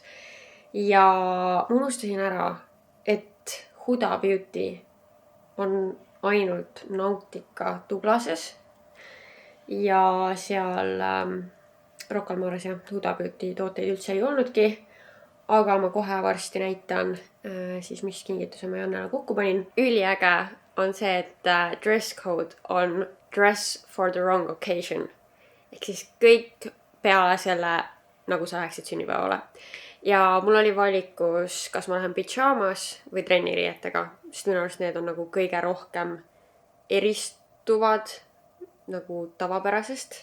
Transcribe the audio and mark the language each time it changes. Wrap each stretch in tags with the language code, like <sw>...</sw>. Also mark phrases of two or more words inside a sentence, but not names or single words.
<et>Ja unustasin ära, et Huda Beauty on ainult Nautica Douglases ja seal Rocca al Mares ja Huda Beauty tooteid üldse ei olnudki. Aga ma kohe varsti näitan siis, mis kingituse ma Jannele kokku panin. Üliäge on see, et</et> <en>dress code on dress for the wrong occasion.</en> <et>Ehk siis kõik peale selle, nagu sa läheksid sünnipäevale. Ja mul oli valikus, kas ma lähen pyjamas või trenniriietega, sest minu arust need on nagu kõige rohkem eristuvad nagu tavapärasest.</et>